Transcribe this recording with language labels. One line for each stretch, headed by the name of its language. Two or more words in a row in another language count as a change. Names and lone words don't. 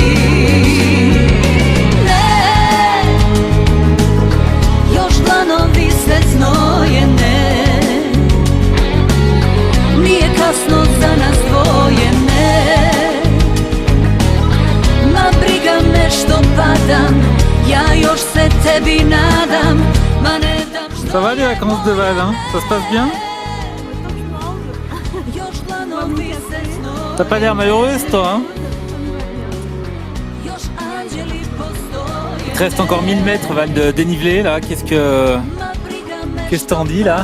Serbian: Ne, još dlanovi se znoje, ne, nije kasno za nas dvoje, ne, ma briga me što padam, ja još se tebi nadam, ma ne dam što.
French: Ça va les vacances de Val, hein? Ça se passe bien? T'as pas l'air malheureuse toi, hein? Il te reste encore 1000 mètres Val de dénivelé là, qu'est-ce que t'en dis là?